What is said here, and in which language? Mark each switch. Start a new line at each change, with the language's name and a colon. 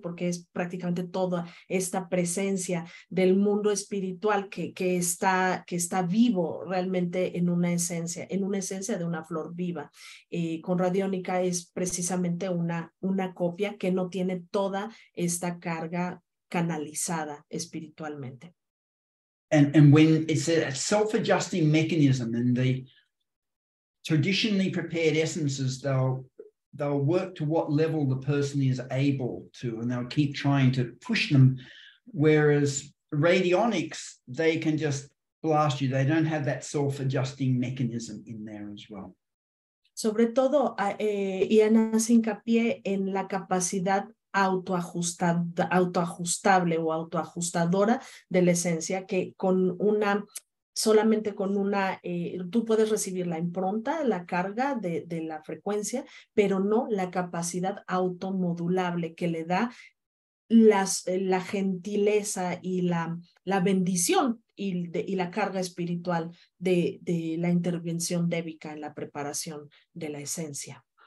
Spanish: Porque es prácticamente toda esta presencia del mundo espiritual que está vivo realmente en una esencia de una flor viva. Con radiónica es precisamente una copia que no tiene toda esta carga canalizada espiritualmente.
English: And when it's a self-adjusting mechanism, and the traditionally prepared essences, they'll work to what level the person is able to, and they'll keep trying to push them. Whereas radionics, they can just blast you. They don't have that self-adjusting mechanism in there as well.
Spanish: Sobre todo, Ian hace hincapié en la capacidad autoajustable o autoajustadora de la esencia, que solamente con tú puedes recibir la impronta, la carga de la frecuencia, pero no la capacidad automodulable que le da la gentileza y la bendición y la carga espiritual de la intervención débica en la preparación de la esencia.